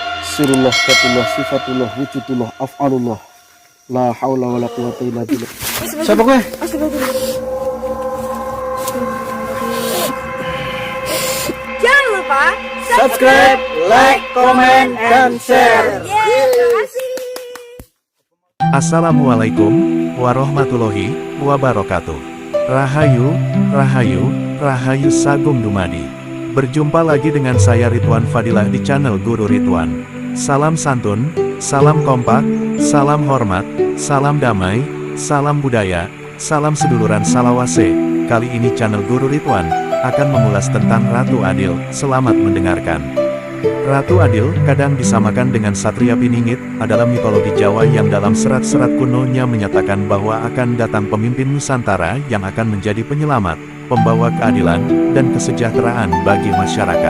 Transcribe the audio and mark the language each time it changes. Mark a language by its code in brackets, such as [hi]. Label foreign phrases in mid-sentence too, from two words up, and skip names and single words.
[ar] سر الله، ذات الله، صفات الله، وجود الله، أفعال الله. لا حول ولا قوة إلا بالله. [id] Siapa gue? Jangan lupa Subscribe, [en] like, comment, [id] dan share. [ar] السلام عليكم ورحمة الله وبركاته. [jv] Rahayu, Rahayu, Rahayu Sagung Dumadi. [id] Berjumpa lagi dengan saya Ridwan Fadilah di channel Guru Ridwan. Salam santun, salam kompak, salam hormat, salam damai, salam budaya, salam [jv] seduluran salawase. [id] Kali ini channel Guru Ridwan akan mengulas tentang Ratu Adil. Selamat mendengarkan. Ratu Adil kadang disamakan dengan Satria Piningit, adalah mitologi Jawa yang dalam serat-serat kunonya menyatakan bahwa akan datang pemimpin Nusantara yang akan menjadi penyelamat, pembawa keadilan, dan kesejahteraan bagi masyarakat.